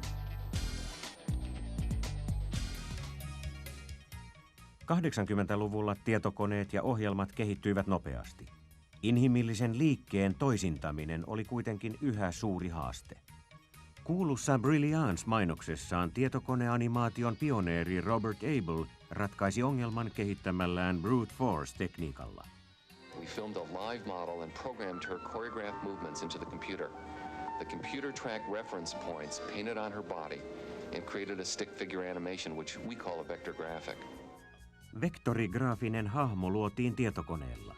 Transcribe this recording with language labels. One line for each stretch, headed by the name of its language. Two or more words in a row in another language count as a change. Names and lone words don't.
Finnish: '80-luvulla tietokoneet ja ohjelmat kehittyivät nopeasti. Inhimillisen liikkeen toisintaminen oli kuitenkin yhä suuri haaste. Kuulussa Brilliance-mainoksessaan tietokoneanimaation pioneeri Robert Abel ratkaisi ongelman kehittämällään
English: brute force-
Finnish: tekniikalla.
English: We filmed a live model and programmed her choreographed movements into the computer. The computer tracked reference points painted on her body and created a stick figure animation, which we call a vector graphic.
Finnish: Vektorigraafinen hahmo luotiin tietokoneella.